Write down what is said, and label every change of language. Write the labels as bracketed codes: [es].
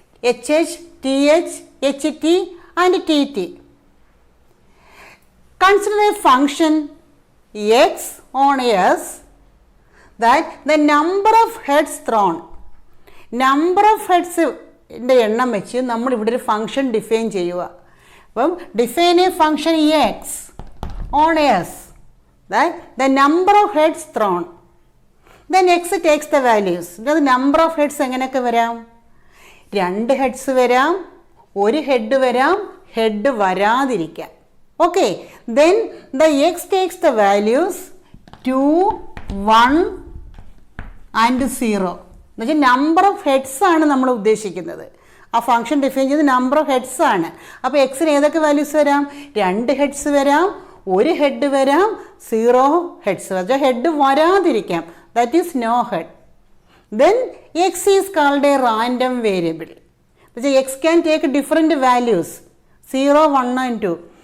[en] H H T H H T and T T. Consider a function X on S that the number of heads thrown. [ml] Number of ഹെഡ്സിൻ്റെ എണ്ണം വെച്ച് നമ്മൾ ഇവിടെ ഒരു function define ചെയ്യുക. [en] അപ്പം define a function X on S that the number of heads thrown, then X takes the values. The number of heads [ml] എങ്ങനെയൊക്കെ വരാം? 2 heads വരാം, 1 ഹെഡ് വരാം, head വരാതിരിക്കാം. [en] Okay, then the X takes the values 2, 1 and 0. [ml] എന്നുവെച്ചാൽ number of heads ആണ് നമ്മൾ ഉദ്ദേശിക്കുന്നത്. ആ function define ചെയ്ത് നമ്പർ ഓഫ് ഹെഡ്സ് ആണ്. അപ്പോൾ എക്സിന് ഏതൊക്കെ വാല്യൂസ് വരാം? 2 ഹെഡ്സ് വരാം, 1 ഹെഡ് വരാം, 0 ഹെഡ്സ് വരാം, head വരാതിരിക്കാം. [en] That is no head. Then X is called a random variable. X can take different values 0, 1 and 2.